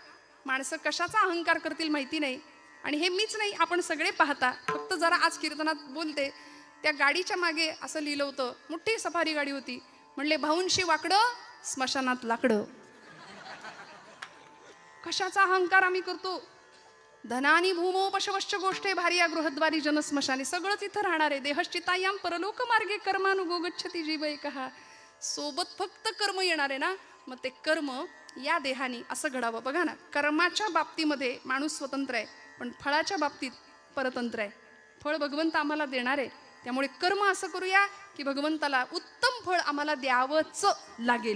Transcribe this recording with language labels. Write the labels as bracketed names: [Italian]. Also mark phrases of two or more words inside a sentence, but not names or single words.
[Marathi] माणसं कशाचा अहंकार करतील माहिती नाही. आणि हे मीच नाही आपण सगळे पाहता. फक्त जरा आज कीर्तनात बोलते त्या गाडीच्या मागे असं लिहिलं होतं. मोठी सफारी गाडी होती. म्हणले भाऊंशी वाकडं स्मशानात लाकडं. कशाचा अहंकार आम्ही करतो. [Sanskrit] धनानी भूमो पशवश्च गोष्टे भार्या गृहद्वारी जनस्मशानी, [Marathi] सगळंच इथं राहणार आहे. [Sanskrit] देहश्चितायाम परलोक मार्गे कर्मानुगो गच्छती जीव एकहा. [Marathi] सोबत फक्त कर्म येणार आहे ना, मग ते कर्म या देहाने असं घडावं. बघा ना, कर्माच्या बाबतीमध्ये माणूस स्वतंत्र आहे, पण फळाच्या बाबतीत परतंत्र आहे. फळ भगवंत आम्हाला देणार आहे, त्यामुळे कर्म असं करूया की भगवंताला उत्तम फळ आम्हाला द्यावंच लागेल.